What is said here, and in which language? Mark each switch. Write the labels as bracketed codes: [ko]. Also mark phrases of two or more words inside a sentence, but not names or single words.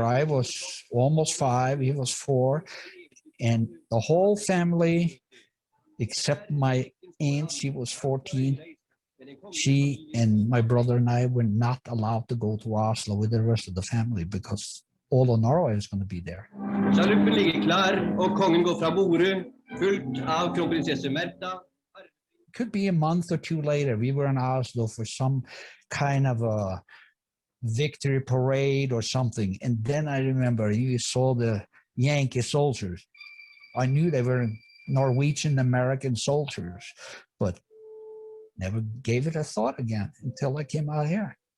[en] I was almost 5, he was 4. And the whole family, except my aunt, she was 14. She and my brother and I were not allowed to go to Oslo with the rest of the family because all of Norway is going to be there. [no] Sjaluppen ligger klar, og kongen går fra bordet, fulgt av kronprinsesse Märtha. [en] Could be a month or 2 later, we were in Oslo for some kind of a victory parade or something. And then I remember you saw the Yankee soldiers. I knew they were Norwegian American soldiers, but never gave it a thought again until I came out here.